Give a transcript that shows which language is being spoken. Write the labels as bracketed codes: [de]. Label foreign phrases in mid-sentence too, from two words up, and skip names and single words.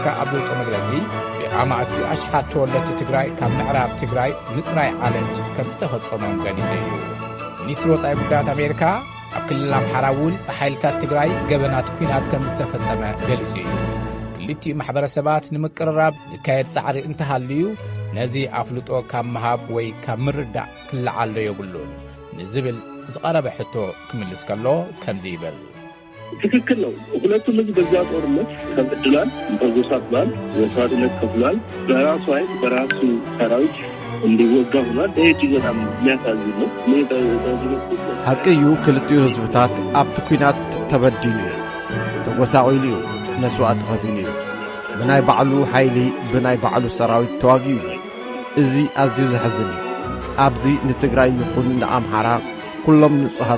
[ti] ኣብ ዘውፅኦ መግለጺ ብኣማእቲ ኣሽሓት ተወለድቲ ትግራይ ካብ ምዕራብ ትግራይ ምጽራይ ዓለት ከም ዝተፈጸሞም ገሊጹ እዩ ሚኒስትሪ ወፃኢ ጉዳያት ኣሜሪካ ኣብ ክልል ኣምሓራ እውን ብሓይልታት ትግራይ ገበናት ኩናት ከም ዝተፈጸመ ገሊጹ እዩ ክልቲኡ ማሕበረሰባት ንምቅርራብ ዝካየድ ጻዕሪ እንተሃልዩ ነዚ ኣፍልጦ ካብ መሃብ ወይ ካብ ምርዳእ ክለዓሎ የብሉን ንዝብል ዝቐረበ ሕቶ ክምልስ ከሎ ከምዚ ይብል [am] ትክክል ነው ሁለቱም ህዝብ በዛ ጦርነት ተበድሏል ተጎሳቅሏል ወሳድነት ከፍሏል በራሱ ኃይል በራሱ ሰራዊት እንዲወጋ ሆኗል እጅግ በጣም የሚያሳዝን ነው [ti] ሐቅዩ ክልቲኡ ህዝብታት ኣብቲ ኩናት ተበዲሉ ተጎሳቂሉ መስዋዕት ከፊሉ ብናይ ባዕሉ ሓይሊ ብናይ ባዕሉ ሰራዊት ተዋጊኡ እዚ ኣዝዩ ዘሕዝን እዩ ኣብዚ ንትግራይ ይኹን ንኣምሓራ ኩሎም ንጹሃት